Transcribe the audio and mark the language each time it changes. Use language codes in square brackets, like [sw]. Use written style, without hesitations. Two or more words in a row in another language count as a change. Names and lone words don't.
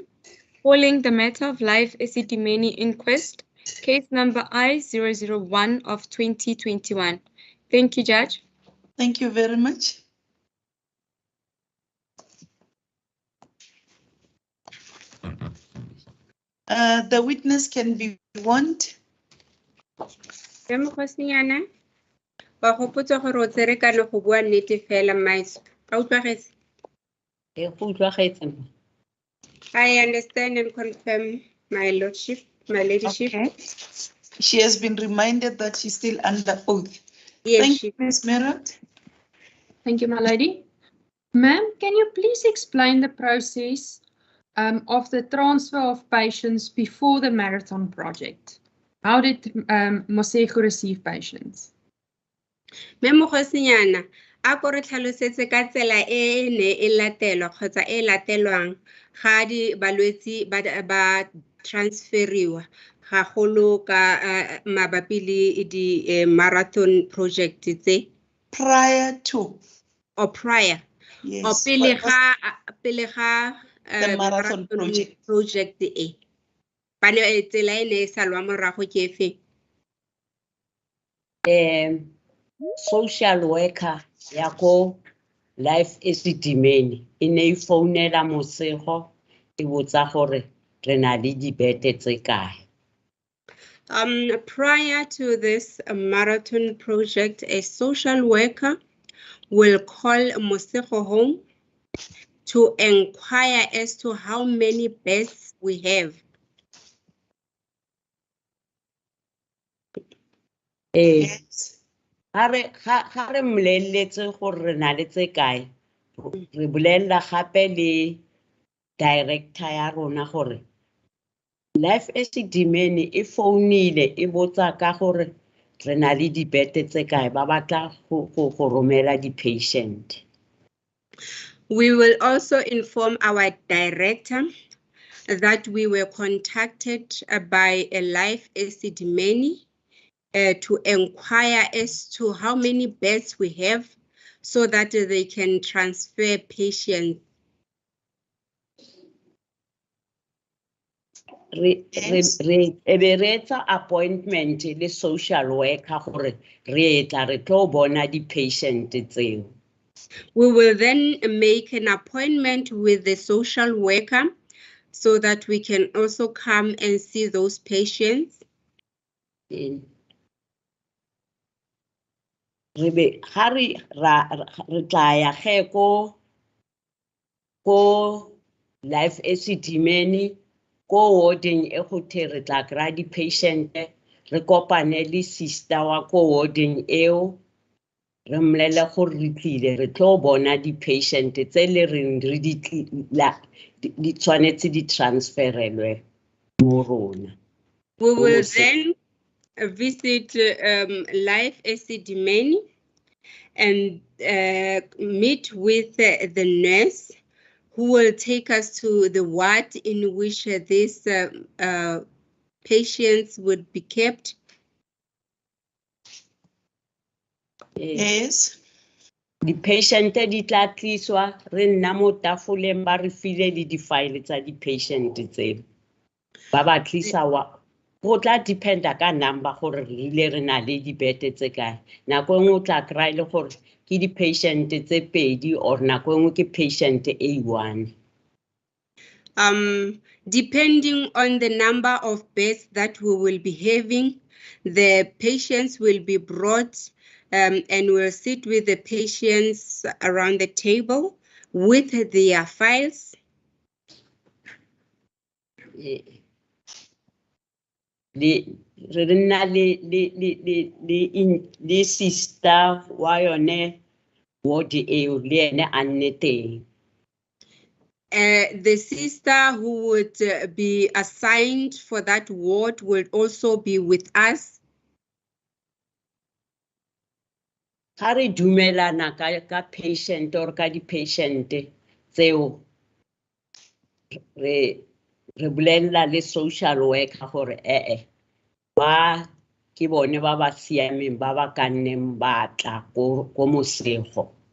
[en] Calling the matter of life Esidimeni Inquest, case number I-001 of 2021. Thank you, Judge. Thank you very much. The witness can be warned. [tn] Mokgosinyana wa gopotsa gore o tsere ka le go bua nnete fela maiso a utlwagetse Go utlwagetse. [en] I understand and confirm my lordship, my ladyship. Okay. She has been reminded that she's still under oath. Yes, Thank you, Ms. Merritt. Thank you, my lady. Ma'am, can you please explain the process of the transfer of patients before the marathon project? How did Mosego receive patients? [tn] Me mokgosinyana a ko re tlhalosetse ka tsela e ne e latelwa kgotsa e latelwang ga di balwetsi ba transferiwa ga golo ka mabapi le di [en] marathon project [tn] tse [en] Prior to. or prior Yes. [tn] o pele ga [en] the marathon [tn] project e ba ne tsela e ne e salwa morago ke efe [en] Social worker [tn] ya ko life Esidimeni e ne e founela Mosego e botsa gore re na le dibete tse kae. [en] Prior to this marathon project, a social worker will call Mosego home to inquire as to how many beds we have. Yes. [tn] Ga re mmoleletse gore re na le tse kae re bolela gape le director ya rona gore life Esidimeni e founile e botsa ka gore re na le dibete tse kae ba batla go romela di patient. [en] We will also inform our director that we were contacted by a life Esidimeni to inquire as to how many beds we have so that they can transfer patients. [tn] Re etsa appointment le [en] social worker [tn] gore re etla re tlo bona di patient tseo. [en] We will then make an appointment with the social worker so that we can also come and see those patients. [tn] Re be ha re tla ya ge ko life Esidimeni ko warding e go the re tla kry di patient re kopane le sister wa ko warding eo re mmolele gore re tlile re tlo bona di patient tse le reng re di tshwanetse di transferelwe mo rona. [en] We will then visit life Esidimeni and meet with the nurse who will take us to the ward in which these patients would be kept. Yes. [tn] Di patient di tla tliswa re nna mo tafoleng ba re file le di file tsa di patient tse ba ba tlisa wa go tla dependa ka number gore re ile re na le di bete tse kae nako engwe o tla kry le gore ke di patient tse pedi or nako engwe ke patient A1. [en] Depending on the number of beds that we will be having, the patients will be brought and we'll sit with the patients around the table with their files. [tn] Re nna le sister wa yone ward eo le ene a nne teng. [en] The sister who would be assigned for that ward will also be with us. [tn] Ha re dumelana ka patient or ka di-patient tseo re bolella le [en] social worker [tn] gore ba ke bone ba ba siameng ba ba ka nneng ba tla ko mosego.